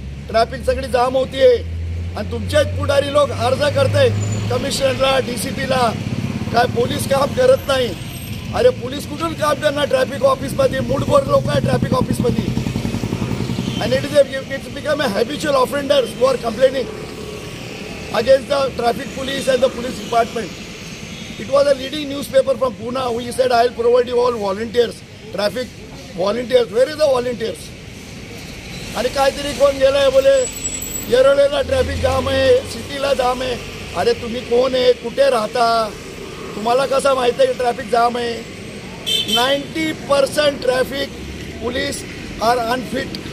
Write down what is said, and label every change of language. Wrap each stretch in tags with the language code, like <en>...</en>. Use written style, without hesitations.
<mr>Traffic सगळी जाम होतीये आणि तुमचेच पुढारी लोक अर्ज करताय कमिशनरला, DCPला. काय पोलीस काम करत नाही. अरे पोलीस कुठून काम करणार ट्रॅफिक ऑफिसमध्ये? मुठभर लोक आहे ट्रॅफिक ऑफिसमध्ये. आणि</mr> <en>It's become a habitual offenders who are complaining against the traffic police and the police department. It was a leading newspaper from Pune who said, I will provide you all volunteers, traffic volunteers. Where is the volunteers?</en> <mr>आणि काहीतरी कोण गेलाय बोले येरवडेला traffic jam आहे, सिटीला जाम आहे. अरे तुम्ही कोण आहे, कुठे राहता, तुम्हाला कसं माहिती आहे की ट्रॅफिक जाम आहे?</mr> <en>90% traffic police are unfit.</en>